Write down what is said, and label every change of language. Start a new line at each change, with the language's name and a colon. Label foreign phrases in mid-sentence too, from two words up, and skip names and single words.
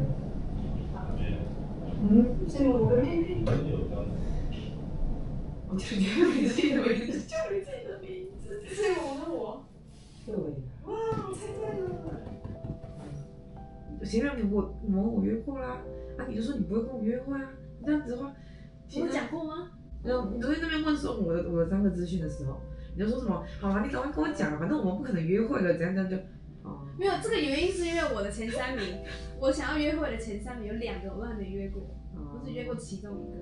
Chinese: 是我跟妹妹。我就你自己的名字，就你自己的名字。是我跟我。对。哇，我猜对了。前面我約過啦，啊，你就說你不會跟我約會啊，你這樣子的話，我有講過嗎？你昨天那邊問說我的3個資訊的時候，你就說什麼？好啊，你趕快跟我講啊，反正我們不可能約會了，怎樣就。沒有，這個原因是因為我的前3名，我想要約會的前3名有2個我都還沒約過，我只約過其中1個。